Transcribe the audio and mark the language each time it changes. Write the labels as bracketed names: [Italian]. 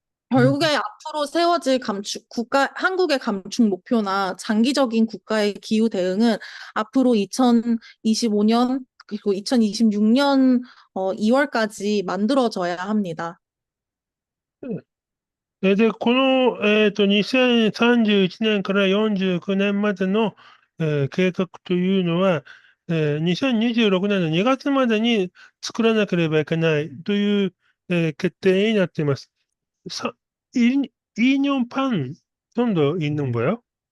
[Korean] 결국에 앞으로 세워질 한국의 감축 목표나 장기적인 국가의 기후 대응은 앞으로 2025년 그리고 2026년 2월까지 만들어져야 합니다. [Japanese] で、この、2031年から49年までの、計画というのは、2026年の2月までに作らなければいけないという、決定になっています。 [Korean] 사, 2년 반 정도 있는 거예요?